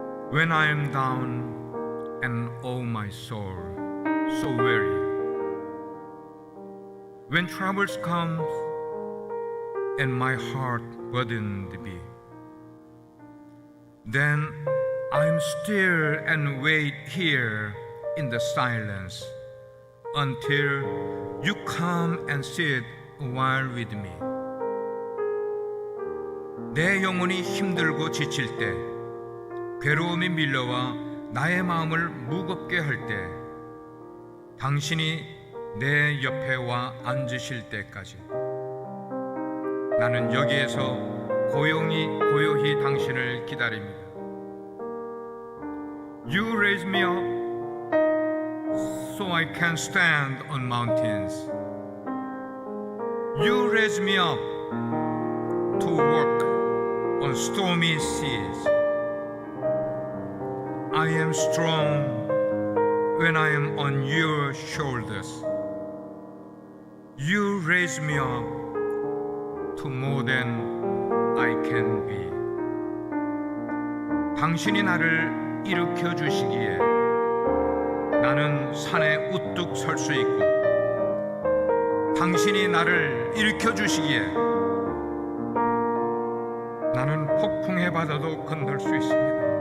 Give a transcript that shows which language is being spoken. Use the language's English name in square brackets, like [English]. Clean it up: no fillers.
[English] When I am down and oh my soul so weary, when troubles come and my heart burdened be, then I'm still and wait here in the silence until you come and sit a while with me. [Korean] 내 영혼이 힘들고 지칠 때, 괴로움이 밀려와 나의 마음을 무겁게 할 때, 당신이 내 옆에 와 앉으실 때까지 나는 여기에서 고요히 당신을 기다립니다. [English] You raise me up so I can stand on mountains. You raise me up to walk on stormy seas. I am strong when I am on your shoulders. You raise me up to more than I can be. [Korean] 당신이 나를 일으켜 주시기에 나는 산에 우뚝 설 수 있고, 당신이 나를 일으켜 주시기에 나는 폭풍의 바다도 건널 수 있습니다.